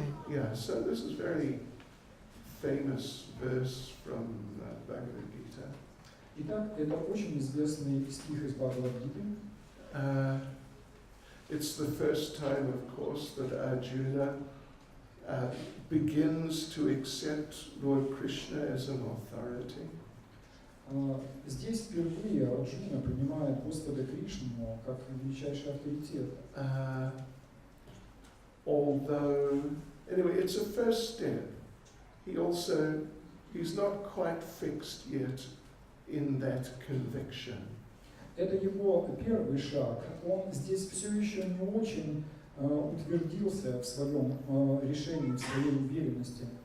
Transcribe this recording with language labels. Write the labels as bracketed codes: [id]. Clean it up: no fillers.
[en] Yeah, so this is very famous verse from Bhagavad Gita. [ru] Итак, это очень известный стих из Бхагавад-гиты. [en] It's the first time, of course, that Arjuna begins to accept Lord Krishna as an authority. [ru] Здесь впервые Арджуна принимает Господа Кришну как величайший авторитет. [en] Although, anyway, it's a first step. He's not quite fixed yet in that conviction. [ru] Это его первый шаг. Он здесь все еще не очень утвердился в своем решении, в своей уверенности.